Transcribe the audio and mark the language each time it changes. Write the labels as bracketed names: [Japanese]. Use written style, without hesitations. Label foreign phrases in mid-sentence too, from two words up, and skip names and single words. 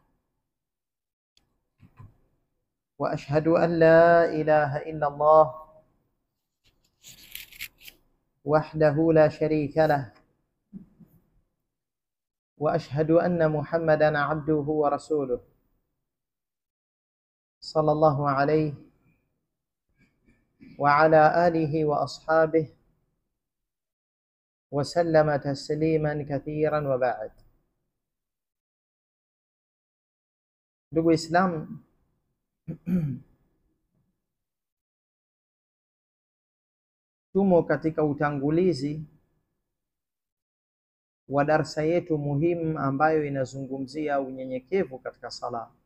[Arabic] وأشهد أن لا إله إلا الله وحده لا شريك له، وأشهد أن محمدا عبده ورسوله صلى الله عليه وعلى آله وأصحابه وسلم تسليما كثيرا وبعد. [Swahili] Ndugu Islam, tumo katika utangulizi wa darsa yetu muhimu ambayo inazungumzia unyenyekevu katika sala,